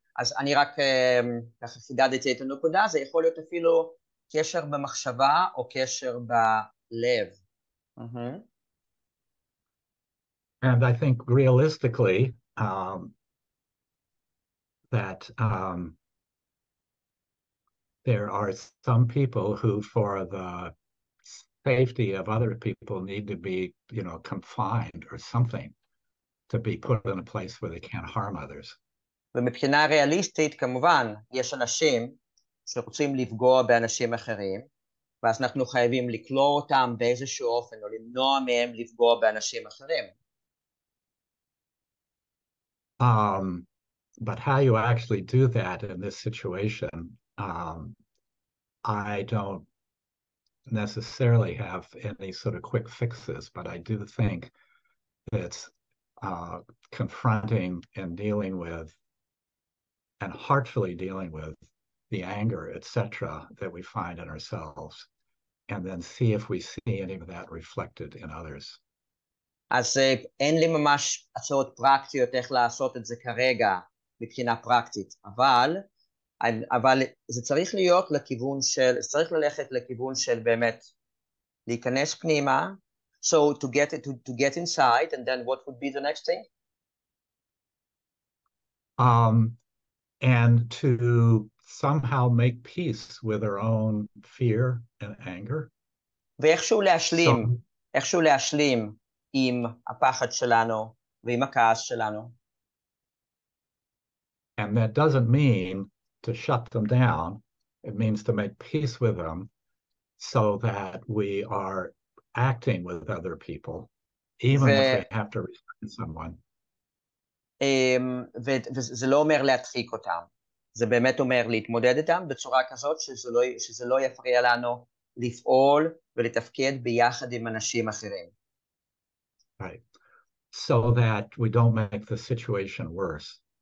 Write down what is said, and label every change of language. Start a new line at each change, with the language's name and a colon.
Hebrew: אז אני רק ככה חידדתי את הנקודה, זה יכול להיות אפילו קשר במחשבה או קשר בלב.
English: And I think realistically, that there are some people who, for the safety of other people, need to be, confined or something, to be put in a place where they can't harm others.
Hebrew: ומבחינה ריאליסטית, כמובן, יש אנשים שרוצים לפגוע באנשים אחרים, ואז אנחנו חייבים לקלור אותם באיזשהו אופן, או למנוע מהם לפגוע באנשים אחרים.
English: But how you actually do that in this situation, I don't necessarily have any sort of quick fixes, but I do think it's confronting and dealing with and heartfully dealing with the anger, etc., that we find in ourselves, and then see if we see any of that reflected in others.
Hebrew: אז אין לי ממש הצעות פרקטיות איך לעשות את זה כרגע מבחינה פרקטית, אבל זה צריך להיות לכיוון של, צריך ללכת לכיוון של באמת להיכנס פנימה,
English: so to get inside, and then what would be the next thing? And to somehow make peace with our own fear and anger.
Hebrew: ואיכשהו להשלים עם הפחד שלנו ועם הכעס שלנו.
English: And that doesn't mean to shut them down. It means to make peace with them so that we are acting with other people, even if we have to restrain someone.
Hebrew: וזה לא אומר להדחיק אותם. זה באמת אומר להתמודד איתם בצורה כזאת שזה לא יפריע לנו לפעול ולתפקד ביחד עם אנשים אחרים.
English: Right. So that we don't make the situation worse.